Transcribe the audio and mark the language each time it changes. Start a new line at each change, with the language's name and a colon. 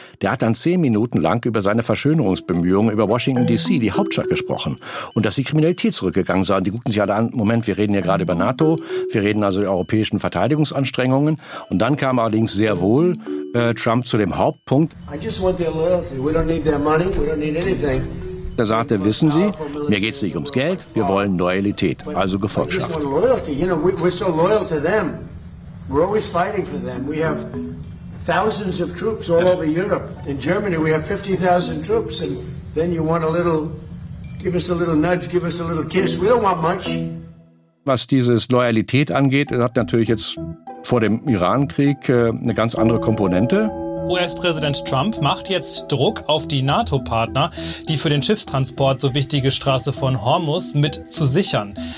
German: Der hat dann 10 Minuten lang über seine Verschönerungsbemühungen über Washington D.C., die Hauptstadt, gesprochen. Und dass die Kriminalität zurückgegangen sei. Die guckten sich alle an, Moment, wir reden hier gerade über NATO, wir reden also über europäischen Verteidigungsanstrengungen. Und dann kam allerdings sehr wohl Trump zu dem Hauptpunkt.
English: I just want their loyalty. We don't need their money, we don't need anything.
German: Da sagte, wissen Sie, mir geht es nicht ums Geld, wir wollen Loyalität, also Gefolgschaft.
English: I just want loyalty. You know, we're so loyal to them. We're always fighting for them. We have thousands of troops all over Europe. In Germany, we have 50,000 troops. And then you want a little, give us a little nudge, give us a little kiss. We don't want much.
German: Was dieses Loyalität angeht, hat natürlich jetzt vor dem Iran-Krieg eine ganz andere Komponente. US-Präsident Trump macht jetzt Druck auf die NATO-Partner, die für den Schiffstransport so wichtige Straße von Hormuz mit zu sichern.